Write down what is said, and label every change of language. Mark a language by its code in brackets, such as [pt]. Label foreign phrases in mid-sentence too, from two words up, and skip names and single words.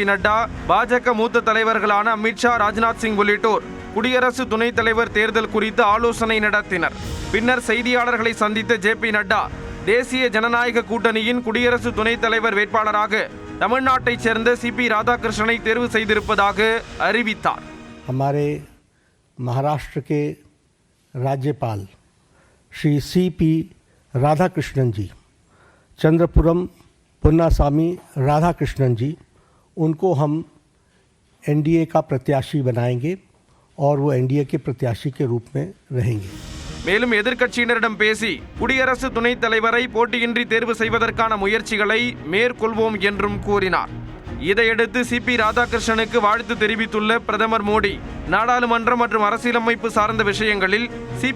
[ta] நட்டா, பாஜக மூத்த தலைவர்களான அமித்ஷா, ராஜ்நாத் சிங் உள்ளிட்டோர் குடியரசு துணைத் தலைவர் தேர்தல் குறித்து ஆலோசனை நடத்தினர். பின்னர் செய்தியாளர்களை சந்தித்த ஜே.பி. நட்டா, தேசிய ஜனநாயக கூட்டணியின் குடியரசு துணைத் தலைவர் வேட்பாளராக தமிழ்நாட்டைச் சேர்ந்த சி.பி. ராதாகிருஷ்ணனை தேர்வு செய்திருப்பதாக அறிவித்தார். [hi] हमारे महाराष्ट्र के राज्यपाल श्री सी.पी. राधाकृष्णन जी, चंद्रपुरम पुन्नास्वामी राधाकृष्णन जी, उनको हम एनडीए का प्रत्याशी बनाएंगे और वो एनडीए के प्रत्याशी के रूप में रहेंगे. [ta] மேலும் எதிர்க்கட்சியினரிடம் பேசி குடியரசு துணைத் தலைவரை போட்டியின்றி தேர்வு செய்வதற்கான முயற்சிகளை மேற்கொள்வோம் என்றும் கூறினார். இதையடுத்து சி.பி. ராதாகிருஷ்ணனுக்கு வாழ்த்து தெரிவித்துள்ள பிரதமர் மோடி, நாடாளுமன்றம் மற்றும் அரசியலமைப்பு சார்ந்த விஷயங்களில் சி.பி.